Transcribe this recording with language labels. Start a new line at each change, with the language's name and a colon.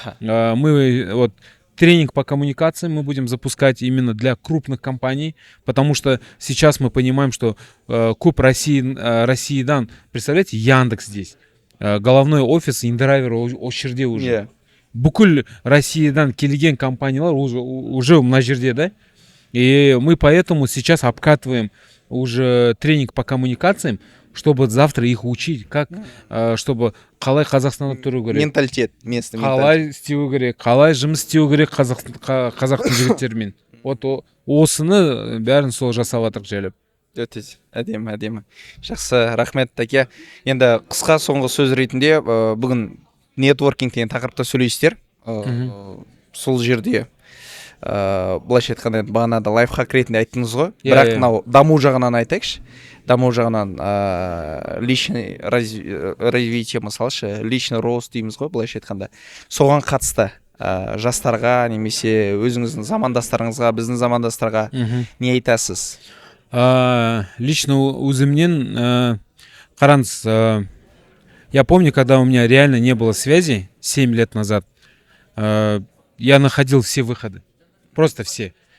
Russian: Мы вот тренинг по коммуникациям мы будем запускать именно для крупных компаний, потому что сейчас мы понимаем, что Куб России-дан, представляете, Яндекс здесь, головной офис Индерайвер Ошерде уже.
Kazakh: Бүкіл Россиядан келген компаниялар уже мына жерде, да?
Russian: И мы поэтому сейчас обкатываем уже тренинг по коммуникациям, чтобы завтра их учить, как, чтобы
Kazakh: қалай Қазақстанда тұру керек.
Russian: Менталитет, местный
Kazakh: қалай істеу керек, қалай жұмыс істеу керек қазақтың жігіттерімен. Вот осыны бәрін сол жасап жатырық жайлап. Өте әдемі. Жақсы, рахмет Таке. Енді қысқа соңғы сөз ретінде бүгін нетворкинг деген тақырыпта сөйлейсіздер. Сол жерде былайша айтқанда бағанада лайфхак ретінде айттыңыз ғой. Бірақ мынау даму жағынан айтайықшы. Даму жағынан личный развитие, мысалшы, личный рост дейміз ғой, былайша айтқанда. Соған қатысты жастарға немесе өзіңіздің замандастарыңызға, біздің замандастарға не айтасыз?
Russian: Лично
Kazakh: өзімнен қараңыз,
Russian: я помню, когда у меня реально не было связи 7 лет назад, я находил все выходы, просто все.